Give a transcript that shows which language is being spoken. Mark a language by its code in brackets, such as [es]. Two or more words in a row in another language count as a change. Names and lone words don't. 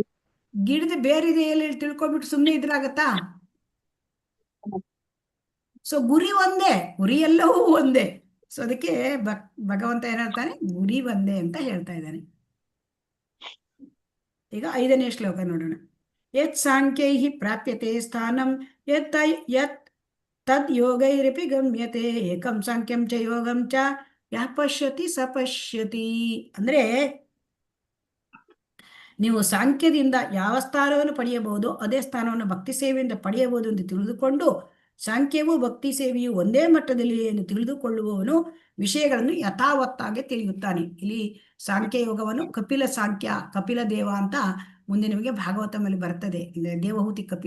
[kn] ಗಿಡದ ಬೇರಿದೆ ಎಲ್ಲಿ ತಿಳ್ಕೊಂಡ್ಬಿಟ್ಟು ಸುಮ್ಮನೆ ಇದ್ರಾಗತ್ತಾ? ಸೊ ಗುರಿ ಒಂದೇ, ಗುರಿ ಎಲ್ಲವೂ ಒಂದೇ. ಸೊ ಅದಕ್ಕೆ ಭಗವಂತ ಏನ್ ಹೇಳ್ತಾನೆ, ಗುರಿ ಒಂದೇ ಅಂತ ಹೇಳ್ತಾ ಇದ್ದಾನೆ. ಈಗ 5ನೇ ಶ್ಲೋಕ ನೋಡೋಣ. [sa] ಯತ್ ಸಾಂಖ್ಯೈ ಪ್ರಾಪ್ಯತೆ ಸ್ಥಾನಂ ಯತ್ ತದ್ ಯೋಗೈರಪಿ ಗಮ್ಯತೆ ಏಕಂ ಸಾಂಖ್ಯಂ ಚ ಯೋಗಂ ಚ ಯಃ ಪಶ್ಯತಿ ಸ ಪಶ್ಯತಿ. [kn] ಅಂದ್ರೆ ನೀವು ಸಾಂಖ್ಯದಿಂದ ಯಾವ ಸ್ಥಾನವನ್ನು ಪಡೆಯಬಹುದು ಅದೇ ಸ್ಥಾನವನ್ನು ಭಕ್ತಿ ಸೇವೆಯಿಂದ ಪಡೆಯಬಹುದು ಎಂದು ತಿಳಿದುಕೊಂಡು ಸಾಂಖ್ಯವೂ ಭಕ್ತಿ ಸೇವೆಯು ಒಂದೇ ಮಟ್ಟದಲ್ಲಿ ಎಂದು ತಿಳಿದುಕೊಳ್ಳುವವನು ವಿಷಯಗಳನ್ನು ಯಥಾವತ್ತಾಗಿ ತಿಳಿಯುತ್ತಾನೆ. ಇಲ್ಲಿ ಸಾಂಖ್ಯ ಯೋಗವನ್ನು ಕಪಿಲ ಸಾಂಖ್ಯ, ಕಪಿಲ ದೇವ ಅಂತ ಮುಂದೆ ನಿಮಗೆ ಭಾಗವತದಲ್ಲಿ ಬರ್ತದೆ, ದೇವಹೂತಿ ಕಪಿಲ.